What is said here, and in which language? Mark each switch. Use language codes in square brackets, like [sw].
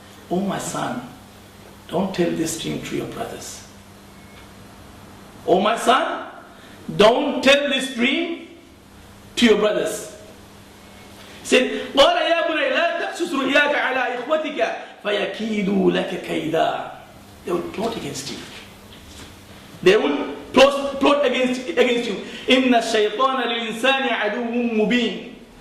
[en] Oh my son, don't tell this dream to your brothers. Oh my son, don't tell this dream to your brothers. He said, [ar] قال يا بني لا تقصص رؤياك على إخوتك فيكيدوا لك كيدا. [en] They will plot against you. They will plot against you. [ar] إن الشيطان للإنسان عدو مبين.